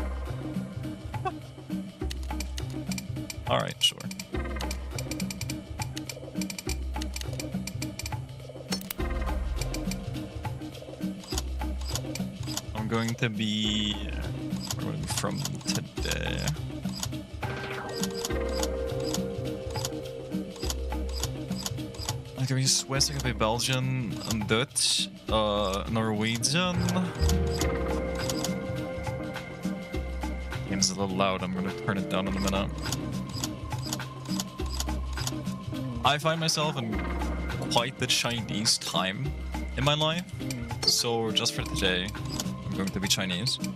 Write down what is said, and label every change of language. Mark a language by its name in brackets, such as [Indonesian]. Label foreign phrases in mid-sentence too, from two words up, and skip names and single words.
[English] Alright, sure. I'm going to be from today. [Norwegian] Skal vi Swiss, det kan bli [English] Belgian, Dutch, Norwegian. Game's a little loud, I'm gonna turn it down in a minute. I find myself in quite the Chinese time in my life, so just for today, I'm going to be Chinese.